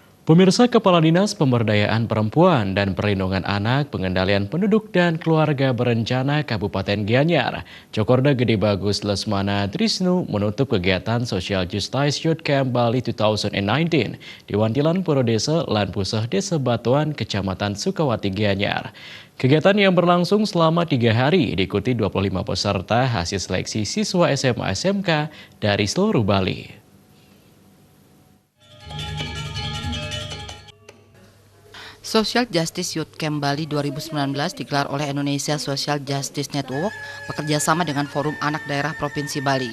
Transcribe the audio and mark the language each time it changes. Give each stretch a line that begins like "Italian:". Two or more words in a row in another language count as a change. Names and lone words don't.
Indonesian: Pemirsa, Kepala Dinas Pemberdayaan Perempuan dan Perlindungan Anak, Pengendalian Penduduk dan Keluarga Berencana Kabupaten Gianyar, Cokorda Gede Bagus Lesmana Trisnu menutup kegiatan Social Justice Youth Camp Bali 2019 di Wantilan Puro Desa lan Puseh Desa Batuan, Kecamatan Sukawati, Gianyar. Kegiatan yang berlangsung selama 3 hari diikuti 25 peserta hasil seleksi siswa SMA SMK dari seluruh Bali. Social Justice Youth Camp Bali 2019 digelar oleh Indonesia Social Justice Network bekerjasama dengan Forum Anak Daerah Provinsi Bali.